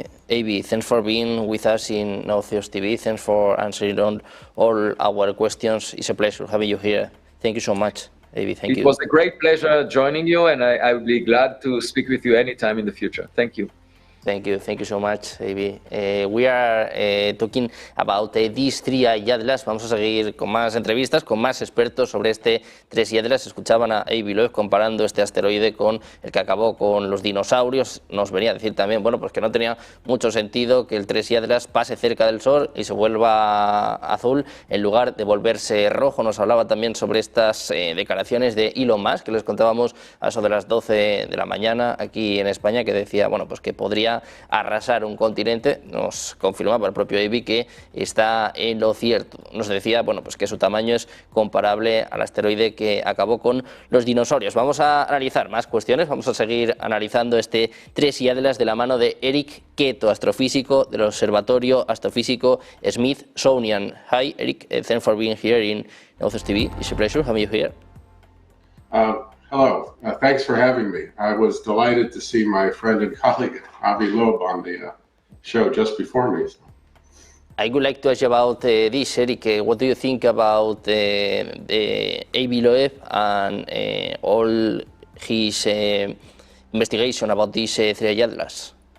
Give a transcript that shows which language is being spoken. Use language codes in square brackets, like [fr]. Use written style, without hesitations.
[en] Avi, thanks for being with us in Nautheos TV. Thanks for answering all our questions. It's a pleasure having you here. Thank you so much, Avi. Thank you. It was a great pleasure joining you, and I will be glad to speak with you anytime in the future. Thank you. Thank you so much, Avi. We are talking about these three-eyed atlas. [es] Vamos a seguir con más entrevistas, con más expertos sobre este tres-eyed atlas. Escuchaban a Avi Loeb comparando este asteroide con el que acabó con los dinosaurios. Nos venía a decir también, bueno, pues que no tenía mucho sentido que el tres-eyed atlas pase cerca del Sol y se vuelva azul en lugar de volverse rojo. Nos hablaba también sobre estas declaraciones de Elon Musk, que les contábamos a eso de las 12 de la mañana aquí en España, que decía, bueno, pues que podría podría arrasar un continente. Nos confirmaba el propio Avi que está en lo cierto. Nos decía, bueno, pues que su tamaño es comparable al asteroide que acabó con los dinosaurios. Vamos a analizar más cuestiones, vamos a seguir analizando este 3 y Atlas de la mano de Eric Keto, astrofísico del Observatorio Astrofísico Smithsonian. [en] Hi Eric, thanks for being here in Authors TV. It's a pleasure having you here. Hello, thanks for having me. I was delighted to see my friend and colleague Avi Loeb on the show just before me. I would like to ask you about this, Eric. What do you think about Avi Loeb and all his investigation about these 3 Atlas?